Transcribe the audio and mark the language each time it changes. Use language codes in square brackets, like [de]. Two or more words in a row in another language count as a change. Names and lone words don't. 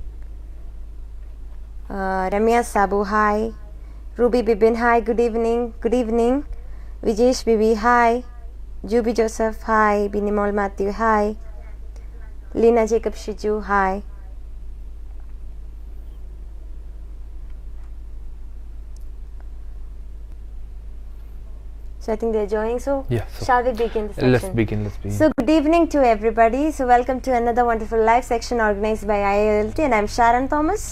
[en] Ramya Sabu, hi. Ruby Bibin, hi, good evening. Good evening. Vijesh Bibi, hi. Juby Joseph, hi. Binimol Matthew, hi. Lina Jacob Shiju, hi. So I think they're joining. So Yeah, shall we begin the session? Let's begin. So good evening to everybody. So welcome to another wonderful live section organized by IALT, and I'm Sharon Thomas.